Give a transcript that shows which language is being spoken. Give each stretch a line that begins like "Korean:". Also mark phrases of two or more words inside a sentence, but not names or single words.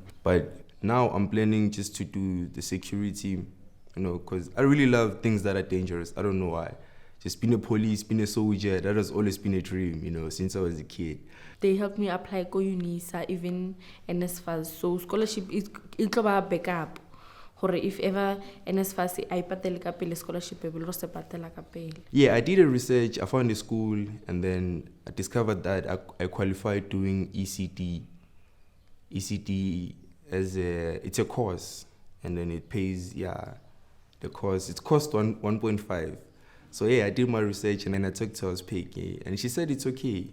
English: But now I'm planning just to do the security, because I really love things that are dangerous. I don't know why. Just being a police, being a soldier, that has always been a dream, since I was a kid. They helped me apply go UNISA, even NSFAS. So scholarship is a backup. If ever
Southern Sotho: NSFAS I patela ka pele scholarship e bolo se patela ka pele.
English: Yeah, I did a research. I found a school, and then I discovered that I qualified doing ECD. ECD it's a course, and then it pays the course. It cost 1.5. So yeah, I did my research, and then I talked to her pay, and she said it's okay.